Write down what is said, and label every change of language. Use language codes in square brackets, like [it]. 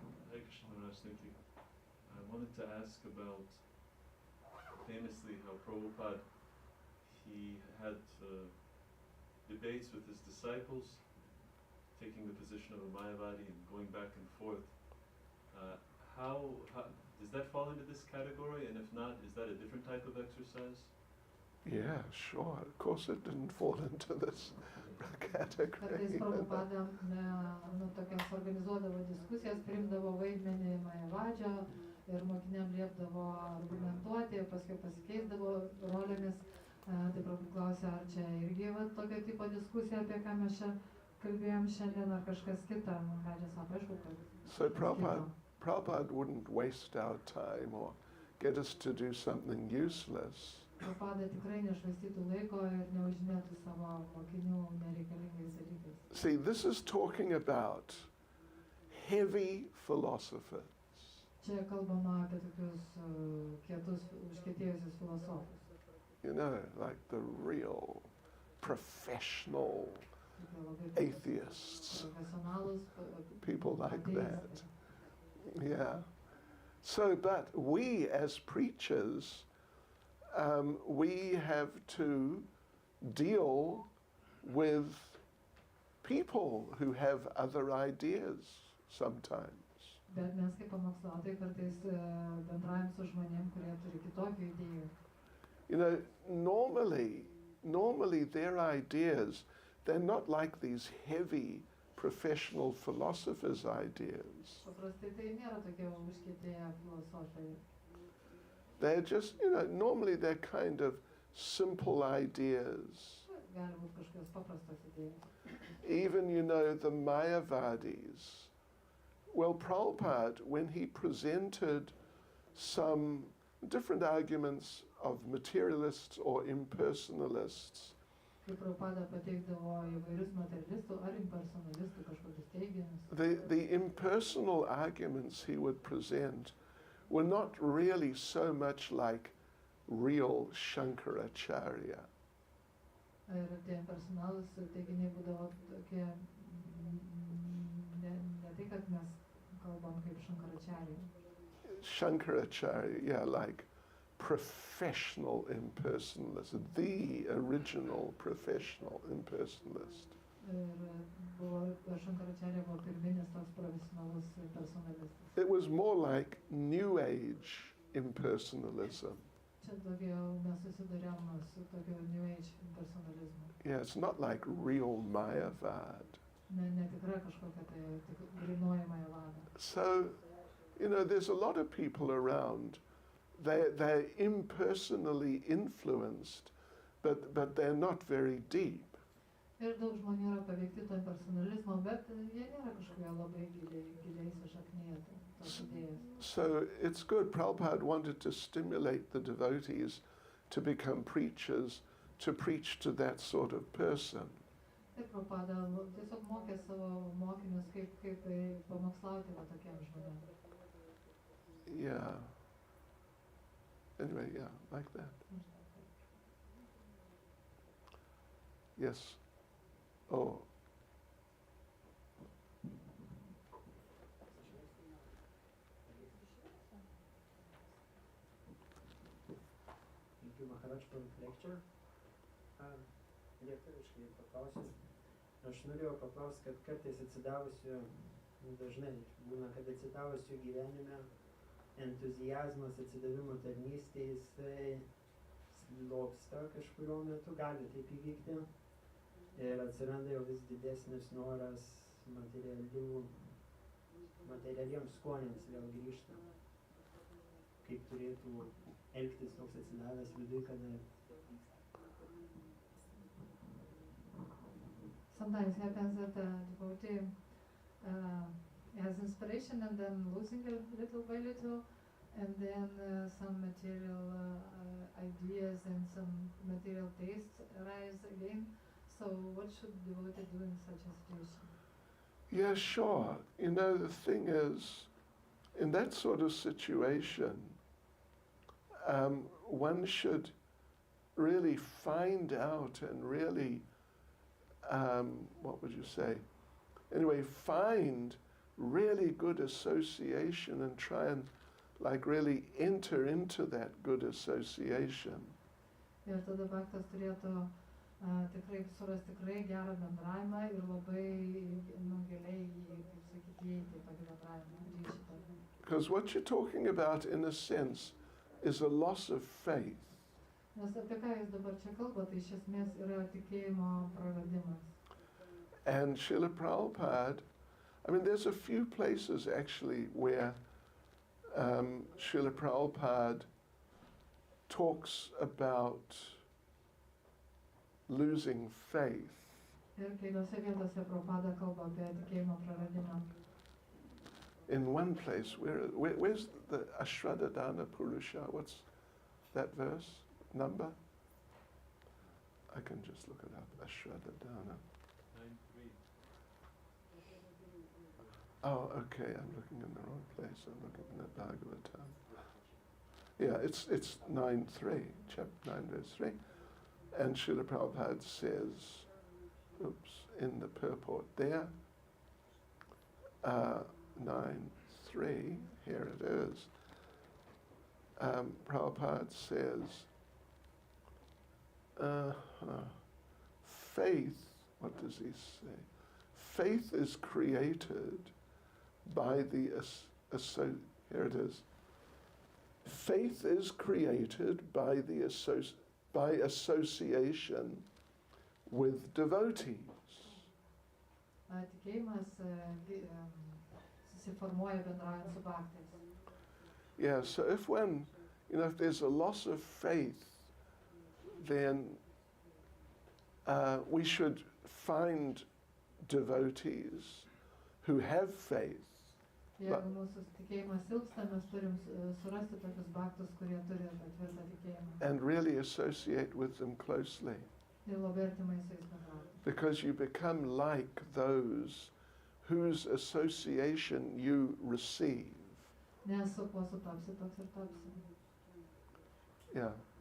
[en] Hare Krishna Maharaj, thank you. I wanted to ask about famously how Prabhupada, he had debates with his disciples, taking the position of a Mayavadi and going back and forth. How does that fall into this category? And if not, is that a different type of exercise? Yeah, sure. Of course it didn't fall into this category. [lt] Kartais Prabhupada tokias organizuodavo diskusijas, priimdavo vaidmenį Mayavadžio ir mokiniam liepdavo argumentuoti, paskui pasikeisdavo rolėmis. Tai Prabhupada klausė, ar čia irgi tokio tipo diskusija, apie ką mes čia kalbėjom šiandien, ar kažkas kita. Mayavadžia sako, aišku, kad [en] So Prabhupada wouldn't waste our time or get us to do something useless. [lt] Prabhupada tikrai nešvaistytų laiko ir neužmėtų savo mokinių nereikalingais dalykais. [en] See, this is talking about heavy philosophers. [lt] Čia kalbama apie tokius kietus, užkietėjusius filosofus. [en] You know, like the real professional atheists, people like that. Yeah. So, but we as preachers, we have to deal with people who have other ideas sometimes. [lt] Bet mes kaip pamokslautojai kartais bendraujam su žmonėm, kurie turi kitokių idėjų. [en] You know, normally their ideas, they're not like these heavy professional philosophers' ideas. [lt] Paprastai tai nėra tokie užkietėję filosofai. [en] They're just, you know, normally they're kind of simple ideas. [lt] Gali būt kažkokios paprastos idėjos. [en] Even, you know, the Mayavadis. Well, Prabhupada, when he presented some different arguments of materialists or impersonalists, [lt] Kai Prabhupada pateikdavo įvairius materialistų ar impersonalistų kažkokius teiginius. [en] the impersonal arguments he would present were not really so much like real Shankaracharya. [lt] Ir tie impersonalūs teiginiai būdavo tokie, ne tai, kad mes kalbam kaip Shankaracharya. [en] Shankaracharya, yeah, like professional impersonalist, the original professional impersonalist. [lt] Ir Shankaracharya buvo pirminis toks profesionalus impersonalistas. [en] It was more like New Age impersonalism. [lt] Čia daugiau mes susidurėm su tokiu New Age impersonalizmu. [en] Yeah, it's not like real Mayavad. [lt] Netikra kažkokia tai grynoji Mayavada. [en] So, you know, there's a lot of people around. They're impersonally influenced, but they're not very deep. [lt] Ir daug žmonių yra paveikti to impersonalizmo, bet jie nėra kažkokie labai giliai sušaknyję tos idėjos. [en] So it's good. Prabhupada wanted to stimulate the devotees to become preachers, to preach to that sort of person. [lt] Ir Prabhupada tiesiog mokė savo mokinius, kaip pamokslauti va tokiem žmonėm. [en] Yeah. Anyway, yeah, like that. Yes. Oh. Thank you, Maharaj, for the lecture. [lt] Lietuviškai paklausiu. Aš norėjau paklausti, kad kartais atsidavusiu, dažnai būna, kad atsidavusiu gyvenime entuziazmas atsidavimo tarnystė, jisai slopsta kažkurio metu, gali taip įvykti. Ir atsiranda jau vis didesnis noras materialiems skoniams vėl grįžta. Kaip turėtų elgtis toks atsidavęs viduj, kada... [en] Sometimes happens that the devotee has inspiration and then losing it little by little, and then some material ideas and some material tastes arise again. So what should the devotee do in such a situation? Yeah, sure. You know, the thing is, in that sort of situation, one should really find out and really, what would you say? Anyway, find really good association and try and like really enter into that good association. [lt] Ir tada bhaktas turėtų tikrai surasti tikrai gerą bendravimą ir labai giliai, kaip sakyti, įeiti į tokį bendravimą, ryšį. [en] Because what you're talking about, in a sense, is a loss of faith. [lt] Nes apie ką jūs dabar čia kalbate, tai iš esmės yra tikėjimo praradimas. [en] And Srila Prabhupada, I mean, there's a few places actually where Srila Prabhupada talks about losing faith. [lt] Ir keliose vietose Prabhupada kalba apie tikėjimo praradimą. [en] In one place, where's the Ashradadana Purusha? What's that verse? Number? I can just look it up. Ashradadana. 9:3. Oh, okay. I'm looking in the wrong place. I'm looking in the Bhagavatam. Yeah, it's 9:3, chapter 9, verse 3. And Srila Prabhupada says, in the purport there, 9:3, here it is. Prabhupada says, faith, what does he say? Faith is created by the, here it is. Faith is created by by association with devotees. [lt] Tikėjimas susiformuoja bendraujant su bhaktais. [en] Yeah, so if if there's a loss of faith, then we should find devotees who have faith. [lt] Jeigu mūsų tikėjimas silpsta, mes turim surasti tokius bhaktus, kurie turi tvirtą tikėjimą. [en] And really associate with them closely. [lt] Ir labai artimai su jais bendrauti. [en] Because you become like those whose association you receive. [lt] Nes su kuo sutapsi, toks ir tapsi. [en] Yeah.